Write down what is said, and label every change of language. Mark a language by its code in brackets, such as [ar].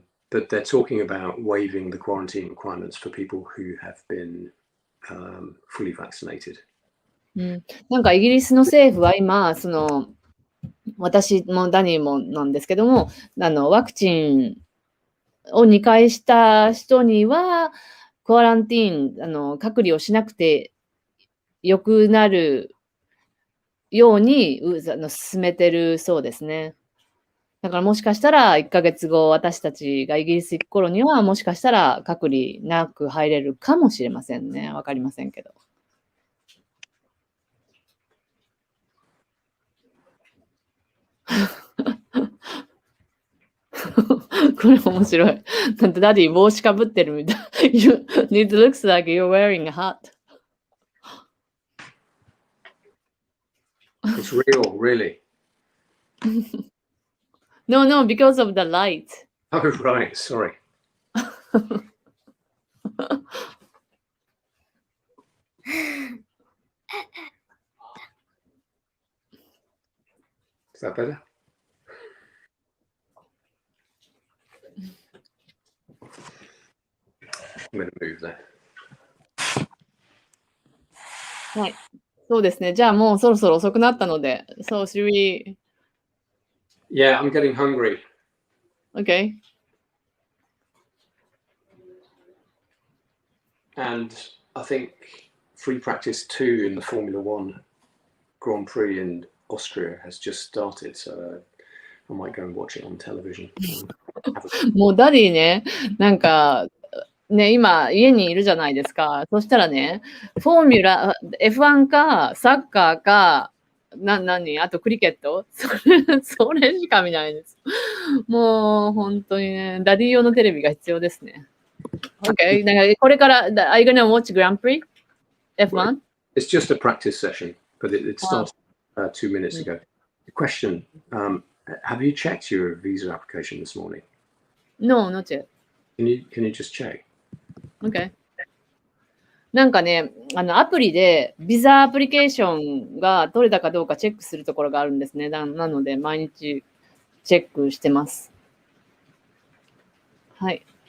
[en] But they're talking about waiving the quarantine requirements for people who have been fully vaccinated. [ja] なんかイギリスの政府は今、私もダニーもなんですけども、ワクチンを2回した人には、クアランティーン、隔離をしなくてよくなるように進めてるそうですね。だからもしかしたら1ヶ月後、私たちがイギリス行く頃には、もしかしたら隔離なく入れるかもしれませんね。わかりませんけど。これ面白い。だってダディ帽子かぶってるみたい。 [en] It looks like you're wearing a hat. It's real, really. No, no, because of the light. Oh, right. Sorry. Is that better? I'm going to move that. [ja] はい。そうですね。じゃあもうそろそろ遅くなったので。 [en] So, should we... Yeah, I'm getting hungry. Okay. And I think free practice 2 in the Formula One Grand Prix in Austria has just started. So I might go and watch it on television. [ja] もうダディね、なんか、ね、今家にいるじゃないですか。そしたらね、フォーミュラ、F1 か、サッカーか、あとクリケットそれしか見ないです。もう本当にね、ダディ用のテレビが必要ですね。 [en] OK。 [ja] だからこれから、 [en] Are you gonna watch Grand Prix? F1? It's just a practice session, but it started 2 minutes ago. The question, have you checked your visa application this morning? No, not yet. Can you just check? OK。 [ja] なんかね、アプリでビザアプリケーションが取れたかどうかチェックするところがあるんですね。なので、毎日チェックしてます。はい。